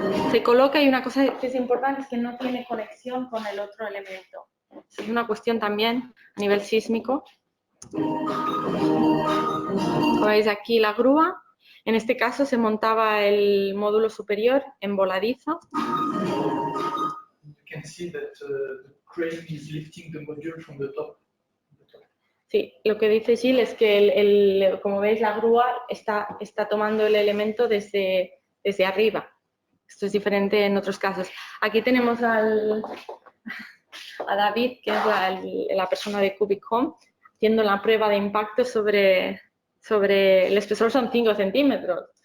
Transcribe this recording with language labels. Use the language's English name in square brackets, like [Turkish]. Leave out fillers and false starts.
[Spanish] Se coloca y una cosa que es importante es que no tiene conexión con el otro elemento. Es una cuestión también a nivel sísmico. Como veis aquí la grúa, en este caso se montaba el módulo superior en voladizo. [English] You can see that the crane is lifting the module from the top. [Spanish] Sí, lo que dice Gilles es que, como veis, la grúa está tomando el elemento desde arriba. Esto es diferente en otros casos. Aquí tenemos a David, que es la persona de Cubic Home, haciendo la prueba de impacto sobre el espesor son 5 centímetros.